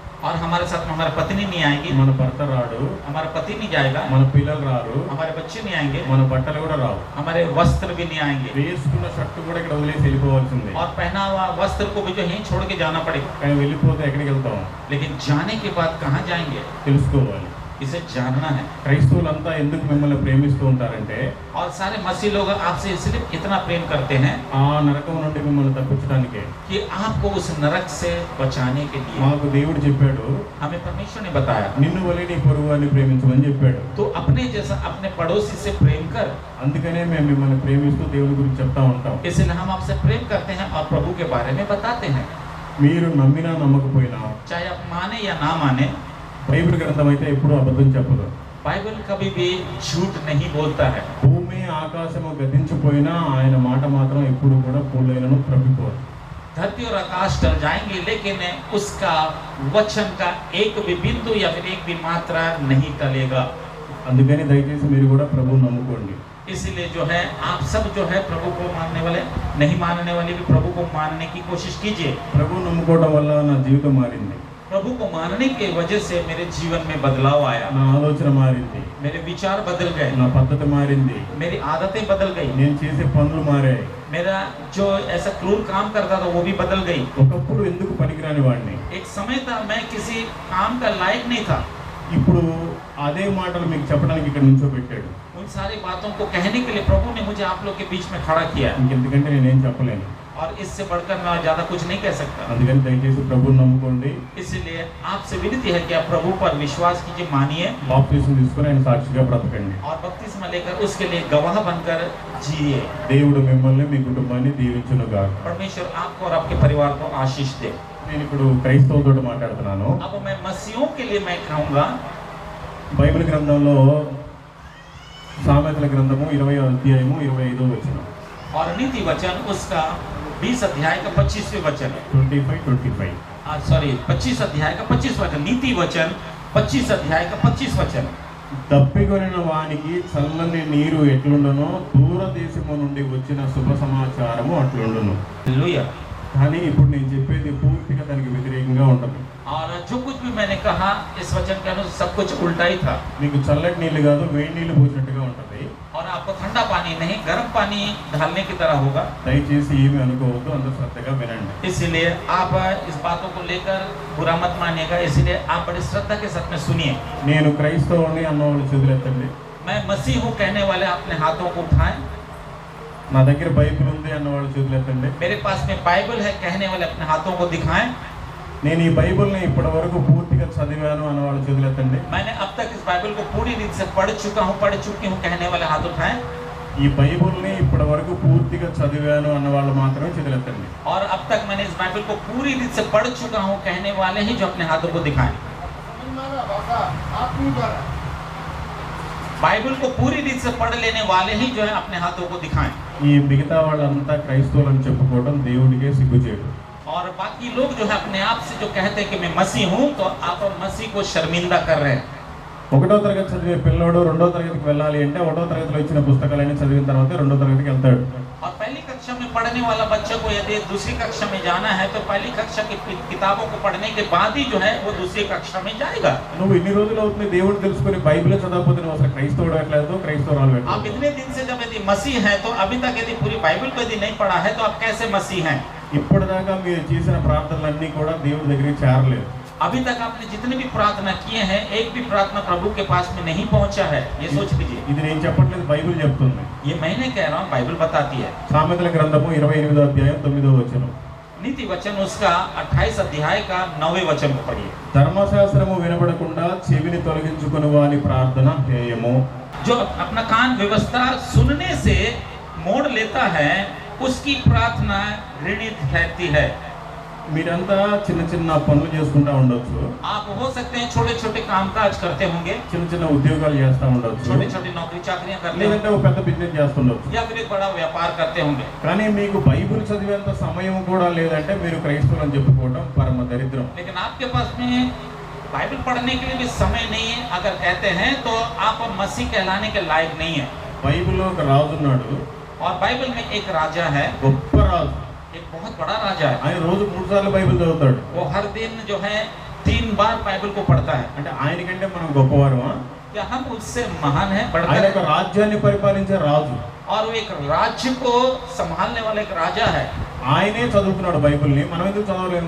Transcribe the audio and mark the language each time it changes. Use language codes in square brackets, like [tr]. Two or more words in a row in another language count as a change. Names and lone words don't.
[hi] और हमारे साथ में हमारी पत्नी नहीं आएगी, [te] మన భర్త రాడు, [hi] हमारा पति नहीं जाएगा, [te] మన పిల్లలు రారు, [hi] हमारे बच्चे नहीं आएंगे, [te] మన బట్టలు కూడా రావు. [hi] हमारे वस्त्र भी नहीं आएंगे [te] వేసుకున్న షర్ట్ కూడా ఇక్కడ వదిలేసి వెళ్ళిపోవాల్సిందే. [hi] और पहना हुआ वस्त्र को भी जो यहीं छोड़ के जाना पड़ेगा. [te] కానీ వెళ్ళిపోతే ఎక్కడికి వెళ్తాం [hi] लेकिन जाने के बाद कहाँ जाएंगे, [te] తెలుసుకోవాలి. [hi] इसे जानना है. [te] క్రైస్తవులంతా ఎందుకు మిమ్మల్ని ప్రేమిస్తూ ఉంటారంటే [hi] और सारे मसीह लोग आपसे इसलिए इतना प्रेम करते हैं [te] ఆ నరకం నుండి మిమ్మల్ని తప్పించడానికే. [hi] कि आपको उस नरक से बचाने के लिए. [te] మాకు దేవుడు చెప్పాడు, [hi] हमें परमेश्वर ने बताया [te] నిన్ను వలె నీ పొరుగువారిని ప్రేమించమని చెప్పాడు. [hi] तो अपने जैसा अपने पड़ोसी से प्रेम कर. [te] అందుకనే మేము మిమ్మల్ని ప్రేమిస్తూ దేవుడి గురించి చెప్తా ఉంటాం. [hi] इसलिए हम आपसे प्रेम करते हैं और प्रभु के बारे में बताते हैं. [te] మీరు నమ్మినా నమ్మకపోయినా [hi] चाहे आप माने या ना माने, [te] బైబిల్ గ్రంథం అయితే ఎప్పుడూ అబద్ధం చెప్పదు. [hi] बाइबल कभी भी झूठ नहीं बोलता है. [te] భూమి ఆకాశము గతించిపోయినా ఆయన మాట మాత్రం ఎప్పుడు కూడా పూలైనను తప్పిపోదు. [hi] धरती और आकाश टल जाएंगे लेकिन उसका वचन का एक भी बिंदु या फिर एक भी मात्रा नहीं टलेगा. [te] అందుకని దయచేసి మీరు కూడా ప్రభువుని నమ్ముకోండి. [hi] इसलिए जो है आप सब जो है प्रभु को मानने वाले, नहीं मानने वाले भी प्रभु को मानने की कोशिश कीजिए. [te] ప్రభువుని నమ్ముకోవడం వల్ల నా జీవితం మారింది, [hi] प्रभु को मानने की वजह से मेरे जीवन में बदलाव आया. [te] నా ఆలోచన మారింది, [hi] मेरे विचार बदल गए, [te] నా పద్ధతి మారింది, [hi] मेरी आदतें बदल गई, [te] నేను చేసే పనులు మారాయి. [hi] मेरा जो ऐसा क्रूर काम करता था वो भी बदल गई. [te] ఒకప్పుడు ఎందుకు పనికిరాని వాడిని, [hi] एक समय था मैं किसी काम का लायक नहीं था. [te] ఇప్పుడు అదే మాటలు మీకు చెప్పడానికి ఇక్కడ నుంచో పెట్టాడు. [hi] उन सारी बातों को कहने के लिए प्रभु ने मुझे आप लोग के बीच में खड़ा किया [te] ఇంకెందుకంటే నేనేం చెప్పలేను. [hi] और इससे बढ़कर मैं ज्यादा कुछ नहीं कह सकता. [te] అందుకని దయచేసి ప్రభువుని నమ్ముకోండి, [hi] इसलिए आपसे विनती है कि आप प्रभु पर विश्वास कीजिए, मानिए [te] బాప్తిసం తీసుకొని ఆయన సాక్షిగా బ్రతకండి. [hi] और बपतिस्मा लेकर उसके लिए गवाह बनकर जिए. [te] దేవుడు మిమ్మల్ని మీ కుటుంబాన్ని దీవించునుగాక. [hi] परमेश्वर आपको और आपके परिवार को आशीष दे. [te] నేను ఇప్పుడు క్రైస్తవులతో మాట్లాడుతున్నాను. [hi] अब मैं मसीहों के लिए मैं कहूँगा, [te] బైబిల్ గ్రంథంలో సామెతల గ్రంథము 20వ అధ్యాయము 25వ వచనం, [hi] और नीति वचन उसका 20 अध्याय का 25वें वचन, 25 सॉरी 25 अध्याय का 25 वचन, नीति वचन 25 अध्याय का 25 वचन. [te] తప్పికొనిన వానికి చల్లని నీరు ఎట్లుండునో దూరదేశము నుండి వచ్చిన శుభ సమాచారము అట్లుండును. हालेलुया. కానీ ఇప్పుడు నేను చెప్పేది పూర్తిగా దానికి వ్యతిరేకంగా ఉంటుంది. [hi] और जो कुछ भी मैंने कहा इस वचन के अनुसार सब कुछ उल्टा ही था. [te] మీకు చల్లటి నీళ్ళు కాదు, వేడి నీళ్ళు పోసినట్టుగా ఉంటుంది. [hi] और आपको ठंडा पानी नहीं गर्म पानी ढालने की तरह होगा. [te] దయచేసి ఏమీ అనుకోవద్దు, అందరూ శ్రద్ధగా వినండి. [hi] इसलिए आप इस बातों को लेकर बुरा मत मानिएगा. इसलिए आप बड़ी श्रद्धा के साथ में सुनिए. [te] నేను క్రైస్తవుని అన్నవాళ్ళు చేతులెత్తండి. [hi] मैं मसीह हूँ कहने वाले अपने हाथों को उठाएं. [te] నా దగ్గర బైబిల్ ఉంది అన్నవాళ్ళు చేతులెత్తండి. [hi] मेरे पास में बाइबल है कहने वाले अपने हाथों को दिखाएं. [te] నేను ఈ బైబిల్ని ఇప్పటి వరకు పూర్తిగా చదివాను అన్నవాళ్ళు చేతులెత్తండి. [hi] मैंने अब तक इस बाइबल को पूरी रीति से पढ़ चुकी हूँ कहने वाले हाथ उठाएं. [te] ఈ బైబిల్ని ఇప్పటి వరకు పూర్తిగా చదివాను అన్నవాళ్ళు మాత్రమే చేతులెత్తండి. [hi] और अब तक मैंने इस बाइबल को पूरी रीति से पढ़ चुका हूँ कहने वाले ही जो अपने हाथों को दिखाएं. बाइबल को पूरी रीति से पढ़ लेने वाले ही जो है अपने हाथों को दिखाएं. [te] ఈ మిగతా వాళ్ళంతా క్రైస్తవులని చెప్పుకోవడం దేవుడికే సిగ్గుచేటు. [hi] और बाकी लोग जो है अपने आप से जो कहते हैं कि मैं मसीह हूँ, तो आप मसीह को शर्मिंदा कर रहे हैं. [te] ఒకటో తరగతి చదివే పిల్లోడు రెండో తరగతికి వెళ్ళాలి అంటే ఒకటో తరగతిలో ఇచ్చిన పుస్తకాలన్నీ చదివిన తర్వాత రెండో తరగతికి వెళ్తాడు. [hi] और पहली कक्षा में पढ़ने वाला बच्चे को यदि दूसरी कक्षा में जाना है तो पहली कक्षा की किताबों को पढ़ने के बाद ही जो है वो दूसरी कक्षा में जाएगा. [te] నువ్వు ఇన్ని రోజులు అవుతుంది దేవుడు తెలుసుకొని బైబిల్ చదవకపోతే నువ్వు అసలు క్రైస్తవుడు ఎట్లేదు, క్రైస్తవురాలు [hi] आप [te] ఎట్లేదు. [hi] इतने दिन से जब यदि मसीह है तो अभी तक यदि पूरी बाइबल को यदि नहीं पढ़ा है तो आप कैसे मसीह हैं? [te] ఇప్పటిదాకా మీరు చేసిన ప్రార్థనలన్నీ కూడా దేవుడి దగ్గరికి చేరలేదు. [hi] अभी तक आपने जितने भी प्रार्थना किए हैं एक भी प्रार्थना प्रभु के पास में नहीं पहुंचा है. ये सोच लीजिए. [te] ఇది నేను చెప్పట్లేదు, బైబిల్ చెప్తుంది. [hi] ये मैं नहीं कह रहा हूँ, बाइबल बताती है. [te] సామెతల గ్రంథము 28వ అధ్యాయం 9వ వచనం, [hi] नीति वचन उसका 28 अध्याय का 9वें वचन को पढ़िए. [te] ధర్మశాస్త్రము వినబడకుండా చెవిని తొలగించుకుని వాని ప్రార్థన హేయము. [hi] जो अपना कान व्यवस्था सुनने से मोड़ लेता है उसकी प्रार्थना घृणित ठहरती है. [te] మీరంతా చిన్న చిన్న పనులు చేసుకుంటా ఉండొచ్చు, [hi] आप हो सकते हैं छोटे छोटे काम काज करते होंगे, [te] చిన్న చిన్న ఉద్యోగాలు చేస్తా ఉండొచ్చు, [hi] छोटी छोटी नौकरी चाकरियां करते [te] లేదంటే [hi] होंगे [te] ఒక పెద్ద బిజినెస్ చేస్తుండొచ్చు. [hi] या फिर एक बड़ा व्यापार करते होंगे. [te] కానీ మీకు బైబిల్ చదివేంత సమయం కూడా లేదంటే మీరు క్రైస్తవులు అని చెప్పుకోవడం పరమ దరిద్రం. [hi] लेकिन आपके पास में बाइबल पढ़ने के लिए भी समय नहीं है अगर कहते हैं तो आप मसीह कहलाने के लायक नहीं है. [te] బైబిల్లో ఒక రాజు ఉన్నాడు, [hi] और बाइबल में एक राजा है, [te] గొప్ప రాజు. [hi] एक बहुत बड़ा राजा है. [te] ఆయన రోజు 3 సార్లు బైబిల్ చదువుతాడు. [hi] वो हर दिन जो है 3 बार बाइबल को पढ़ता है। [te] అంటే ఆయన కంటే మనం గొప్పవారమా? [hi] क्या हम उससे महान है? [te] ఆయన [hi] बढ़कर [te] ఒక రాజ్యాన్ని పరిపాలించే రాజు, [hi] और वो एक राज्य को संभालने वाला एक राजा है। [te] ఆయనే చదువుతున్నాడు బైబిల్ని, మనం ఎందుకు చదవలేము?